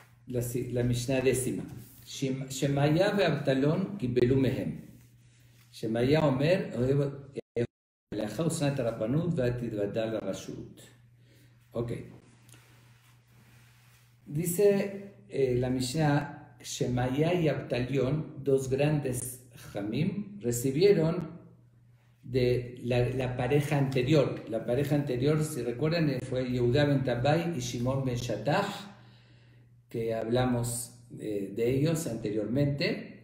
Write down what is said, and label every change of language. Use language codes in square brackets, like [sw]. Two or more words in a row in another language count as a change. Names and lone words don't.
[es] la Mishnah décima. [he] שמעיה ואבטליון קיבלו מהם. שמעיה אומר, הלכה ושנאת הרבנות ותתוודע לרשות. [es] Ok. Dice la Mishnah, Shemaya y Abtalión, dos grandes jamim, recibieron de la pareja anterior. La pareja anterior, si recuerdan, fue Yehuda ben Tabbai y Shimon ben Shattach, que hablamos de ellos anteriormente.